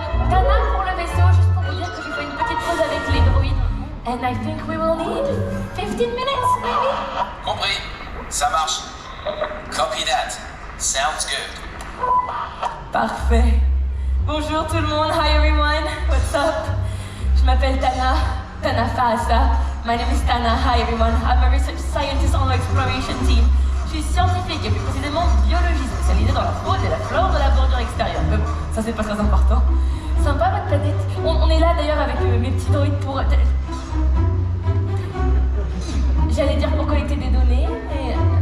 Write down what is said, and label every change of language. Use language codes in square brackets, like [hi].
[fr] Tana, pour le vaisseau, juste pour vous dire que je fais une petite pause avec les droïdes. [en] And I think we will need 15 minutes, maybe? [fr] Compris. Ça marche. Copy that. Sounds good. Parfait. Bonjour tout le monde. Hi everyone. What's up? Je m'appelle Tana. Tana Fasa. My name is Tana. Hi everyone. [en] I'm a research scientist on the exploration team. [fr] Je suis scientifique et plus précisément biologiste spécialisée dans la faune et la flore de la bordure extérieure. Mais bon, ça c'est pas très important. Sympa votre planète. On est là d'ailleurs avec mes petits droïdes pour... J'allais dire pour collecter des données, mais...